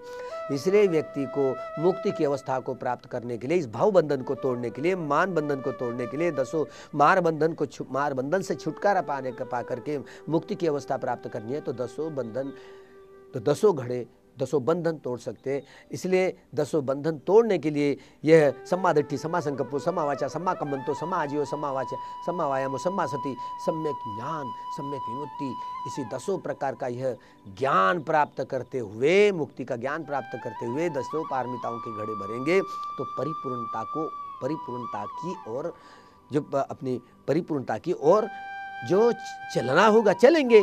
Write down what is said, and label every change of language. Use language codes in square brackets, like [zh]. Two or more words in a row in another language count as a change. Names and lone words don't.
[hi] इसलिए व्यक्ति को मुक्ति की अवस्था को प्राप्त करने के लिए, इस भाव बंधन को तोड़ने के लिए, मान बंधन को तोड़ने के लिए, 10 मार बंधन से छुटकारा पा करके मुक्ति की अवस्था प्राप्त करनी है, तो 10 बंधन, तो 10 घड़े, 10 बंधन तोड़ सकते हैं। इसलिए 10 बंधन तोड़ने के लिए यह [pi] सम्मा दृष्टि, सम्मा संकल्पो, सम्मा वाचा, सम्मा कम्मंतो, सम्मा आजीव, सम्मा वाचा, सम्मा वायामो, सम्मा सति, [hi] सम्यक ज्ञान, सम्यक विमुक्ति, इसी 10 प्रकार का यह ज्ञान प्राप्त करते हुए, मुक्ति का ज्ञान प्राप्त करते हुए 10 पारमिताओं के घड़े भरेंगे तो परिपूर्णता की ओर, जो अपनी परिपूर्णता की ओर जो चलना होगा चलेंगे।